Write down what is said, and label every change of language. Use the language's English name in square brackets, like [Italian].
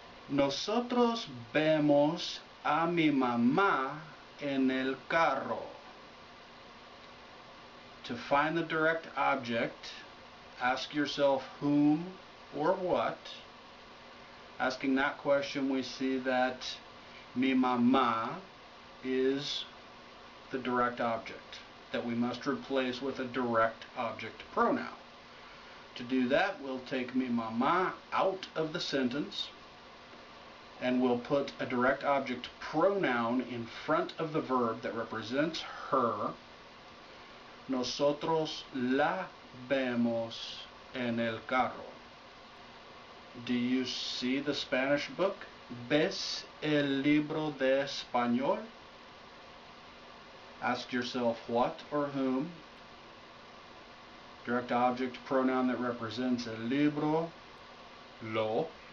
[Spanish] Nosotros vemos a mi mamá en el carro. [English] To find the direct object, ask yourself whom or what. Asking that question, we see that mi mamá is the direct object that we must replace with a direct object pronoun. To do that, we'll take mi mamá out of the sentence and we'll put a direct object pronoun in front of the verb that represents her. [Spanish] Nosotros la vemos en el carro. [English] Do you see the Spanish book? [Spanish] ¿Ves el libro de español? [English] Ask yourself what or whom. Direct object pronoun that represents el libro, lo.